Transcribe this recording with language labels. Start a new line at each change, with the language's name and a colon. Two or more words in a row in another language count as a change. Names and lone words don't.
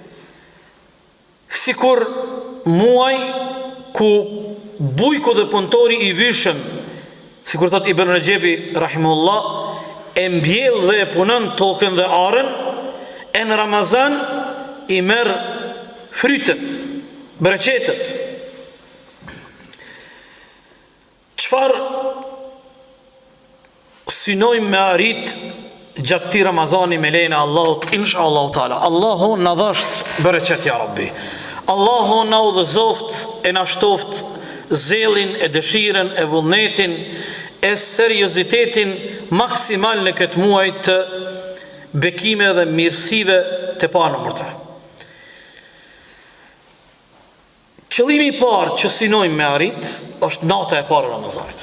Albanian: sikur muaj ku bujku dhe punëtori I vyshëm, sikur thot Ibn Rajebi rahimullah, e mbjell dhe e punon tokën dhe arën, e në Ramazan I merr frytet, bereqetet. Çfarë synojmë me arrit gjatë këtij Ramazani me lejen e Allahut
Arabic: إن شاء الله تعالى.
Albanian: Allahu na dhasht bereqet
Arabic: يا ربي.
Albanian: Allahu na udhëzoft e na shtoft zelin, e dëshiren, e vullnetin, e seriozitetin maksimal në këtë muaj të bekime dhe mirësive të panumërta. Qëllimi I parë që synojmë me arrit është nata e parë e Ramazanit.